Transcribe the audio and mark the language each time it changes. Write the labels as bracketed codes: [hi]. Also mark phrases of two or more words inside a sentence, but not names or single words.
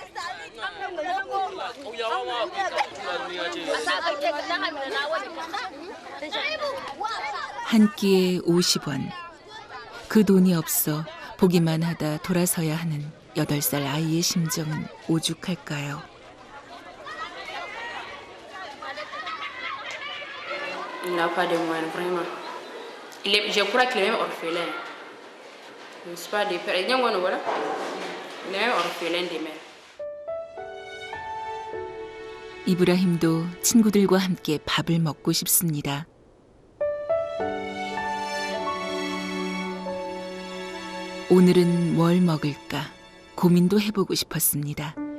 [ko] 한 끼에 50원. 그 돈이 없어 보기만 하다 돌아서야 하는 8살 아이의 심정은 오죽할까요? [fr] Il n'a pas de moyens, vraiment. Je crois qu'il est même orphelin. Je ne sais pas des pères. Il est même orphelin des mères. [ko] 이브라힘도 친구들과 함께 밥을 먹고 싶습니다. 오늘은 뭘 먹을까 고민도 해보고 싶었습니다.